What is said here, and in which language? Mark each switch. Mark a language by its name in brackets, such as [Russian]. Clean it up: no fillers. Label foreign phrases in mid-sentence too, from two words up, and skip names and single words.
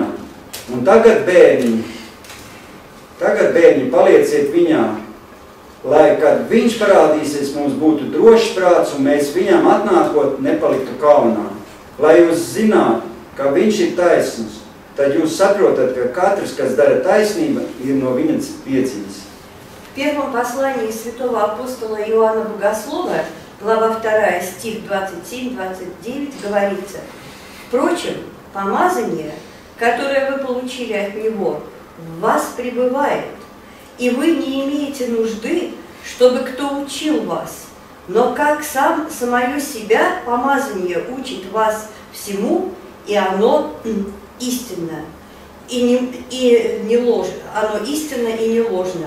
[Latvian] Un tagad bērniņi, palieciet viņā, lai, kad viņš parādīsies, mums būtu drošs prāts un mēs viņam atnākot nepaliktu kaunā. Lai jūs zinātu, ka viņš ir taisnus, tad jūs saprotat, ka katrs, kas dara taisnību, ir no viņa piedzimis. [Russian] В первом послании святого апостола Иоанна Богослова, глава 2, стих 27-29, говорится: «Впрочем, помазание, которое вы получили от Него, в вас пребывает, и вы не имеете нужды, чтобы кто учил вас, но как самое себя помазание учит вас всему, и оно истинно, и не ложно, оно истинно и не ложно.